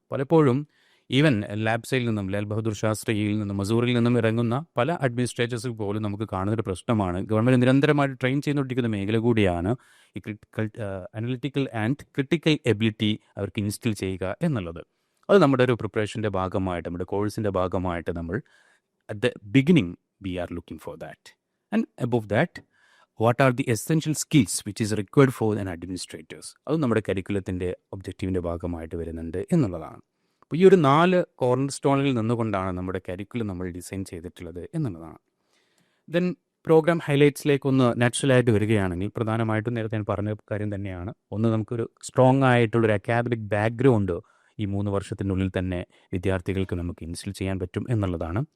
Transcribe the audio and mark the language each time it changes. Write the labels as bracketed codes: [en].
[ml] പലപ്പോഴും ഈവൻ ലാബ്സയിൽ നിന്നും, ലാൽ ബഹദൂർ ശാസ്ത്രിയിൽ നിന്നും, മസൂറിൽ നിന്നും ഇറങ്ങുന്ന പല അഡ്മിനിസ്ട്രേറ്റേഴ്സ് പോലും നമുക്ക് കാണുന്നൊരു പ്രശ്നമാണ്. ഗവൺമെൻറ് നിരന്തരമായിട്ട് ട്രെയിൻ ചെയ്തുകൊണ്ടിരിക്കുന്ന മേഖല കൂടിയാണ് ഈ അനലിറ്റിക്കൽ ആൻഡ് ക്രിട്ടിക്കൽ എബിലിറ്റി അവർക്ക് ഇൻസ്റ്റിൽ ചെയ്യുക എന്നുള്ളത്. അത് നമ്മുടെ ഒരു പ്രിപ്പറേഷൻ്റെ ഭാഗമായിട്ട്, നമ്മുടെ കോഴ്സിൻ്റെ ഭാഗമായിട്ട് നമ്മൾ [en] at the beginning we are looking for that. And above that, what are the essential skills which is required for an administrators? [ml] അത് നമ്മുടെ കരിക്കുലത്തിൻ്റെ ഒബ്ജക്റ്റീവിൻ്റെ ഭാഗമായിട്ട് വരുന്നുണ്ട് എന്നുള്ളതാണ്. അപ്പോൾ ഈ ഒരു 4 കോർണർ സ്റ്റോണിൽ നിന്നുകൊണ്ടാണ് നമ്മുടെ കരിക്കുലം നമ്മൾ ഡിസൈൻ ചെയ്തിട്ടുള്ളത് എന്നുള്ളതാണ്. ദെൻ പ്രോഗ്രാം ഹൈലൈറ്റ്സിലേക്കൊന്ന് നാച്ചുറലായിട്ട് വരികയാണെങ്കിൽ പ്രധാനമായിട്ടും നേരത്തെ ഞാൻ പറഞ്ഞ കാര്യം തന്നെയാണ്. ഒന്ന്, നമുക്കൊരു സ്ട്രോങ് ആയിട്ടുള്ളൊരു അക്കാദമിക് ബാക്ക്ഗ്രൗണ്ട് ഈ 3 വർഷത്തിനുള്ളിൽ തന്നെ വിദ്യാർത്ഥികൾക്ക് നമുക്ക് ഇൻസ്റ്റിൽ ചെയ്യാൻ പറ്റും എന്നുള്ളതാണ്.